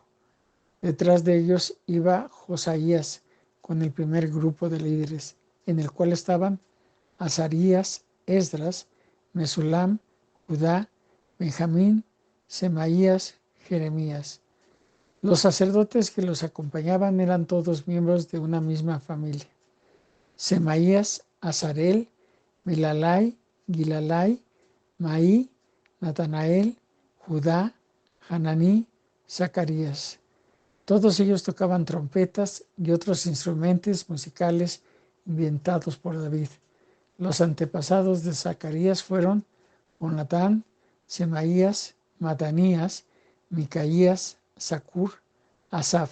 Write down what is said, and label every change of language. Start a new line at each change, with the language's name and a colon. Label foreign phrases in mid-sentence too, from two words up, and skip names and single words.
Spanish: Detrás de ellos iba Josaías con el primer grupo de líderes, en el cual estaban Azarías, Esdras, Mesulam, Judá, Benjamín, Semaías, Jeremías. Los sacerdotes que los acompañaban eran todos miembros de una misma familia. Semaías, Azarel, Milalai, Gilalai, Maí, Natanael, Judá, Hananí, Zacarías. Todos ellos tocaban trompetas y otros instrumentos musicales inventados por David. Los antepasados de Zacarías fueron Jonatán, Semaías, Matanías, Micaías, Zacur, Asaf.